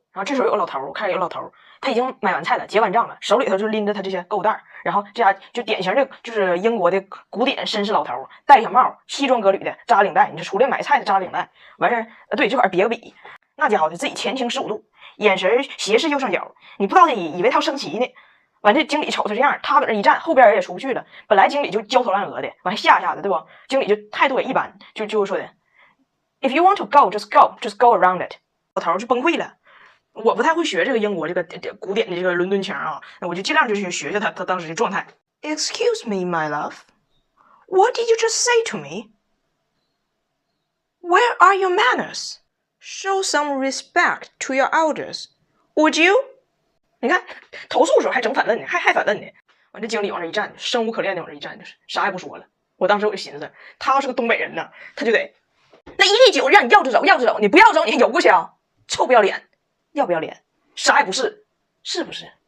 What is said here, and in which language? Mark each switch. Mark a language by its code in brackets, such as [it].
[zh] 然后这时候有个老头，我看有老头，他已经买完菜了，结完账了，手里头就拎着他这些购物袋，然后这家就典型的就是英国的古典绅士老头，戴小帽，西装革履的，扎领带，你这出来买菜的扎领带，完事对，这块别个笔，那家伙的自己前倾15度，眼神斜视右上角，你不知道他以为他要升旗呢。完这经理瞅他这样，他搁那一站，后边人也出不去了。本来经理就焦头烂额的，完吓的，对不？经理就态度也一般，就说的 [en] ，If you want to go, just go around it。 [zh] 老头就崩溃了。我不太会学这个英国这个古典的这个伦敦腔啊，那我就尽量就去学学他当时的状态。 [en] Excuse me, my love, what did you just say to me? Where are your manners? Show some respect to your elders, would you? [zh] 你看投诉的时候还整反问呢，还反问呢。完这经理往这一站，生无可恋的往这一站，就是啥也不说了。我当时我就寻思，他要是个东北人呢，他就得那一粒酒让你要着走，你不要走你还游过去啊，臭不要脸。要不要脸？啥也不是，是不是？